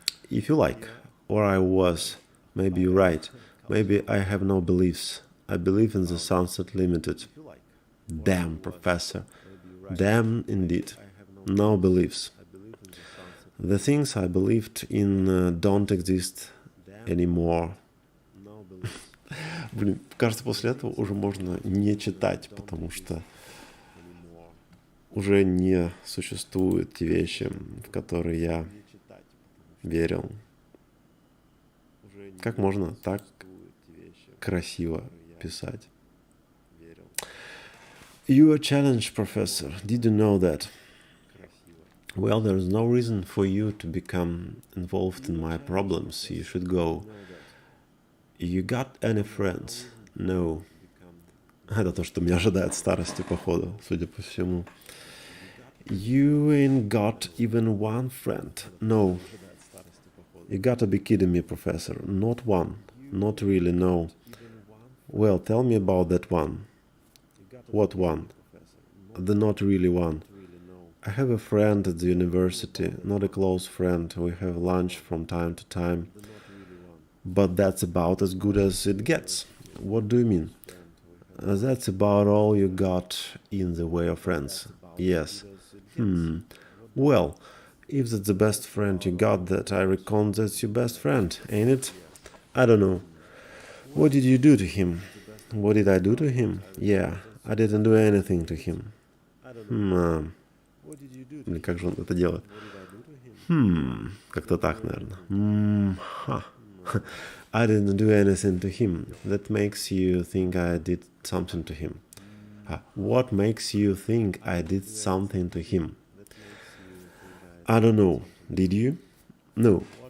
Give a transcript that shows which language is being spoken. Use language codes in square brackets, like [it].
[en] If you like, or I was, maybe you're right. Maybe I have no beliefs. I believe in the Sunset Limited. Damn, professor. Damn, indeed. No beliefs. The things I believed in don't exist anymore. [ru] Блин, кажется, после этого уже можно не читать, потому что уже не существуют те вещи, в которые я верил. Как можно так красиво писать? [en] You are challenged, professor. Did you know that? Well, there is no reason for you to become involved in my problems. You should go. You got any friends? No. [ru] Это то, что меня ожидает в старости, походу, судя по всему. [en] You ain't got even one friend. No. You gotta be kidding me, professor. Not one. Not really, no. Well, tell me about that one. What one? The not really one. I have a friend at the university, not a close friend. We have lunch from time to time. But that's about as good as it gets. What do you mean? That's about all you got in the way of friends. Yes. Well, If that's the best friend you got, that I reckon that's your best friend, ain't it? I don't know. What did you do to him? What did I do to him? Yeah, I didn't do anything to him. [ru] Блин, как же он это делает? Как-то так, наверное. [en] I didn't do anything to him. That makes you think I did something to him. What makes you think I did something to him? I don't know. Did you? No.